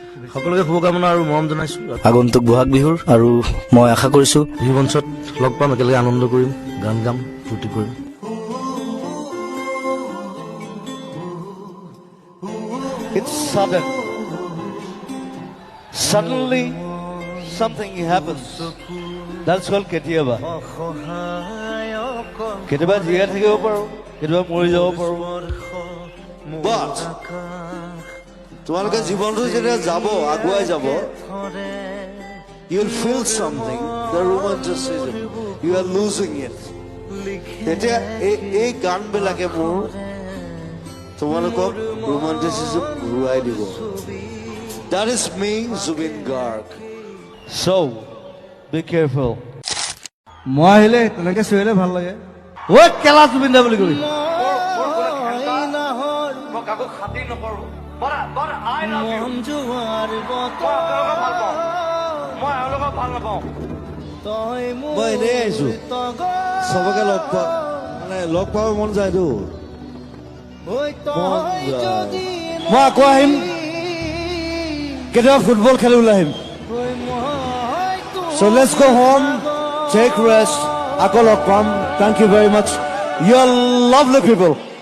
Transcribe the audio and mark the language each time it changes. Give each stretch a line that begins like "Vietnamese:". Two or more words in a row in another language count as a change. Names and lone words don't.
Assamese: সকলোকে শুভকামনা আৰু মৰম জনাইছো। আগন্তুক বহাগ বিহুৰ আৰু মই আশা কৰিছো বিহু মঞ্চত লগ পাম, একেলগে আনন্দ কৰিম, গান গাম, ফূৰ্তি কৰিম।
English: It's sudden. Suddenly, something happens. That's called কেতিয়াবা।
Assamese: কেতিয়াবা জীয়াই থাকিব পাৰো, কেতিয়াবা মৰি যাব পাৰো। But তোমালোকে জীৱনটো যেতিয়া যাব, আগুৱাই যাব,
English: you'll feel something, the romanticism. You are losing it.
Assamese: তেতিয়া এই গানবিলাকে মোৰ তোমালোকক romanticism ঘূৰাই দিব।
English: That is me, Zubin Garg. So, be careful.
Assamese: মই আহিলে তেনেকে চিঞৰিলে ভাল লাগে। ঐ কেলা জুবিন দা বুলি কবি। মই এনেই আহিছো, চবকে লগ পাব মন যায়তো। মই আকৌ আহিম, কেতিয়াবা ফুটবল খেলি ওলাই আহিম।
English: So let's go home, take rest,
Assamese: আকৌ লগ পাম।
English: Thank you very much. You are lovely people.